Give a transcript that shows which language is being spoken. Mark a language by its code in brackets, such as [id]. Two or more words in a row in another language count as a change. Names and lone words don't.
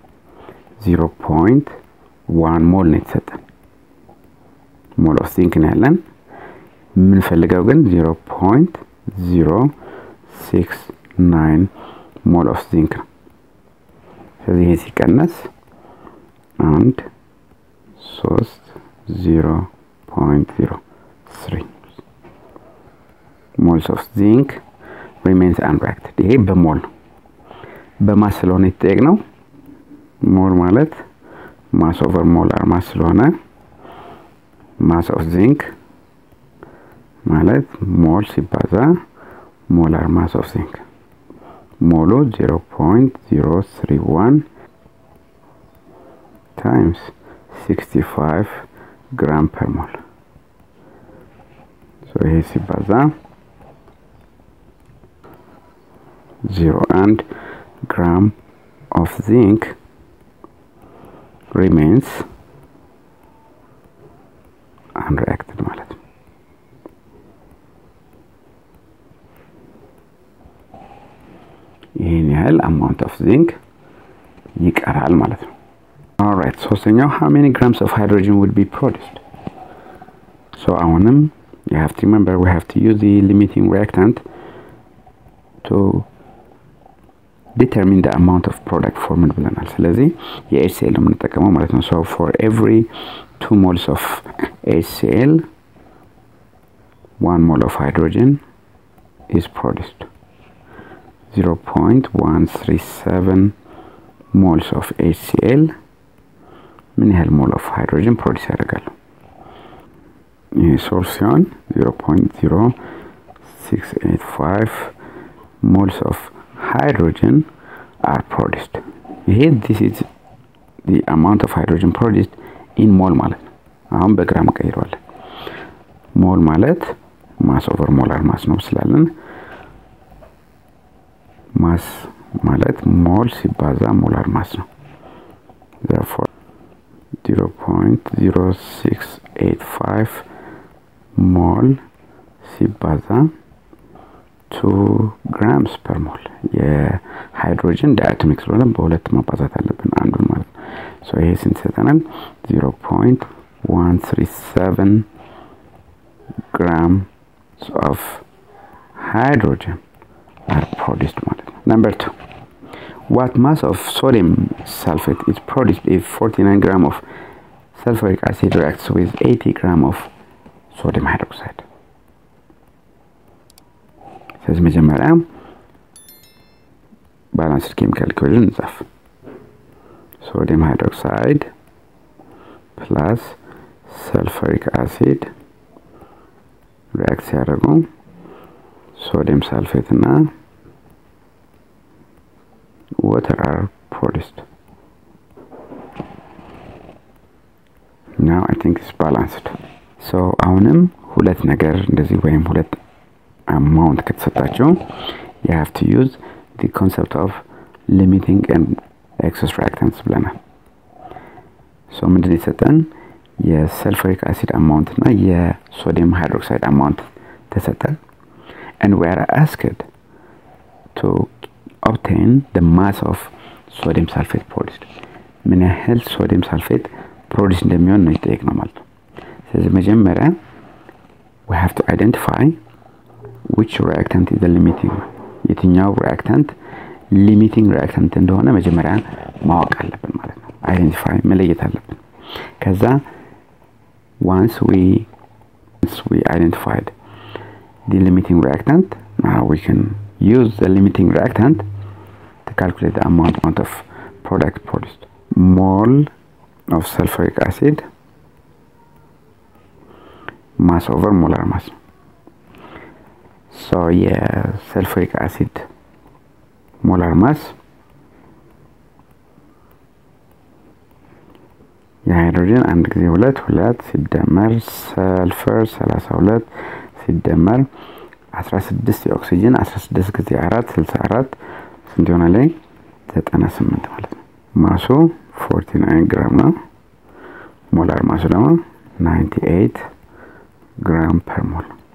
[am] 0.1 ሞል ነው የተሰጠን። [en] mole of zinc [am] ነው ያለን። ምን ፈልገው ግን 0.069 [en] mole of zinc [am] ነው። ስለዚህ ይሄ ሲቀነስ 1 3 [en] 0.03 moles of zinc remains unreacted. [am] ይሄ በሞል ነው። በማስ ስለሆነ የተጠየቅነው ሞል ማለት [en] mass over molar mass [am] ስለሆነ [en] mass of zinc [am] ማለት ሞል ሲባዛ [en] molar mass of zinc [am] ሞሉ [en] 0.031 times 65 gram per mole. So [am] ይሄ ሲባዛ [en] 0.1 gram of zinc remains unreacted [am] ማለት ነው። ይሄን ያህል [en] amount of zinc [am] ይቀራል ማለት ነው። [en] All right, so now how many grams of hydrogen would be produced? So ahuንም you have to remember we have to use the limiting reactant to determine the amount of product formed [am] ብለናል። ስለዚህ የHCl ነው የምንጠቀመው ማለት ነው። [en] So for every 2 moles of HCl 1 mole of hydrogen is produced. 0.137 moles of HCl [am] ምን ያህል [en] mole of hydrogen produce ያደርጋል? [am] ይሄ ሶርስ ሲሆን [en] 0.0685 moles of hydrogen are produced. This is the amount of hydrogen produced in mole [am] ማለት ነው። አሁን በግራም ቀይሯል። ሞል ማለት [en] mass over molar mass [am] ነው ስላለን ማስ ማለት ሞል ሲባዛ [en] molar mass [am] ነው። [en] therefore 0.0685 mol [am] ሲባዛ [en] 2 grams per mole [am] የሃይድሮጅን ዳያቶሚክ ስለሆነ በሁለት ማባዛት አለብን አንዱን ማለት ነው። so ይሄ ስንት ይሰጠናል? [en] 0.137 grams of hydrogen are produced [am] ማለት ነው። [en] Number 2, what mass of sodium sulfate is produced if 49 grams of sulfuric acid reacts with 80 grams of sodium hydroxide? [am] ስለዚህ መጀመሪያ [en] balanced chemical equation [am] እንጻፍ። [en] sodium hydroxide plus sulfuric acid react [am] ሲያደርጉ [en] sodium sulfate [am] እና [en] water are produced. Now I think it's balanced. [am] So አሁንም ሁለት ነገር እንደዚህ ወይም ሁለት amount ከተሰጣቸው [en] you have to use the concept of limiting and excess reactants [am] ብለናል። so ምንድነው የሰጠን? የሰልፈሪክ አሲድ amount እና የሶዲየም ሃይድሮክሳይድ amount ተሰጠን [en] and we are asked to obtain the mass of sodium sulfate produced. [am] ምን ያህል [en] sodium sulfate produce [am] እንደሚሆን ነው የጠየቅነው ማለት ነው። ስለዚህ መጀመሪያ we [en] have to identify which reactant is the limiting የትኛው reactant limiting reactant [am] እንደሆነ መጀመሪያ ማወቅ አለብን ማለት ነው። [en] identify [am] መለየት አለብን። [en] ከዛ once we identified the limiting reactant, now we can use the limiting reactant to calculate the amount of product produced. Mole of sulfuric acid mass over molar mass. So sulfuric acid molar mass [am] የሃይድሮጅን አንድ ጊዜ 2 ሲደመር ሰልፈር 32 ሲደመር 16 የኦክሲጅን 16 ጊዜ 4 64 ስንት ይሆናል? 98 ማለት ነው። ማሱ 49 ግራም ነው። ሞላር ማሱ ደግሞ 98 [en] gram per mole.